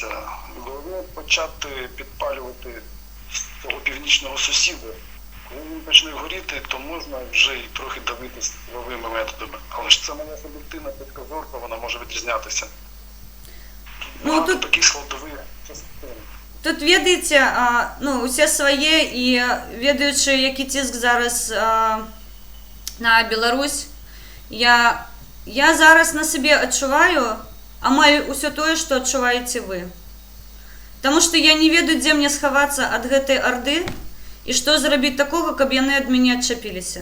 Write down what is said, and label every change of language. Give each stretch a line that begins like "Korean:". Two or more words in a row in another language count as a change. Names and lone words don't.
Ukrainian: Головне почати підпалювати свого північного сусіда. Коли він почне горіти, то можна вже й трохи давити силовими методами. Але ж це моя суб'єктивна підказорка, вона може відрізнятися. Багато таких складових частин.
Belarusian: Тут, ведаеце, усе свае, і ведаючы, які ціск зараз на Беларусь, я зараз на сабе адчуваю амаль усё тое, што адчуваеце вы. Таму што я не ведаю, дзе мне схавацца ад гэтай арды і што зрабіць такога, каб яны ад мяне адчапіліся.